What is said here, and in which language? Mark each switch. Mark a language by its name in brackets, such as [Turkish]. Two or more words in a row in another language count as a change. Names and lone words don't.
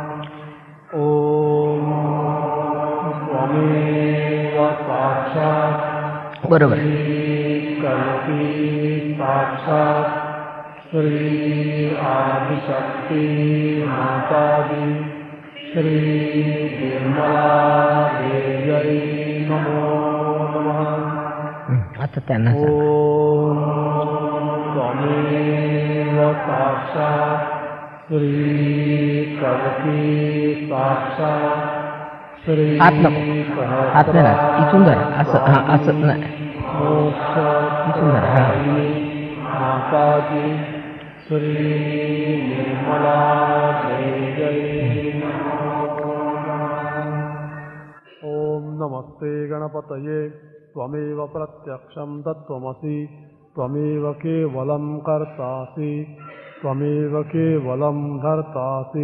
[Sanskrit] ओम त्वमेव साक्षात् [Marathi] बरोबर [Sanskrit] कल्पी साक्षात् श्री आदिशक्ति माताजी श्री निर्मला देव्यै नमो नमः. [Marathi] आता त्यांना [Sanskrit] त्वमेव साक्षात् श्री कल्पी साक्षात् श्री [Marathi] हात नको. हात नाही ना. इथून धरा. असं हां असं नाही. इथून धरा. [Sanskrit] माताजी श्री निर्मला देव्यै नमो नमः. ओम नमस्ते गणपतये. त्वमेव प्रत्यक्षं तत्त्वमसि. त्वमेव केवलं कर्तासि. त्वमेव केवलं धर्तासि.